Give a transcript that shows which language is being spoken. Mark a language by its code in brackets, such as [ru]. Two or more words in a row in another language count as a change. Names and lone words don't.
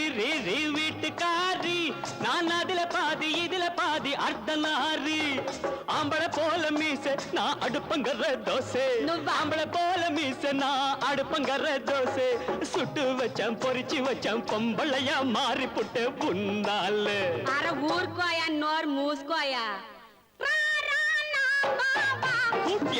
[ta] வீட்டுக்காரி, நான் அதுல பாதி இதுல பாதி அர்த்தனாரி. ஆம்பளை போல மீச நான் அடுப்பங்கற தோசை ஆம்பளை போல மீச நான் அடுப்பங்கற தோசை சுட்டு வச்சேன் பொரிச்சு வச்சேன் பொம்பளையா மாறி புட்டு புண்ணால [te] అర ఊరుకోయా నోరు మూసుకోయా రా రా నా బాబా [ta] கூட்டியா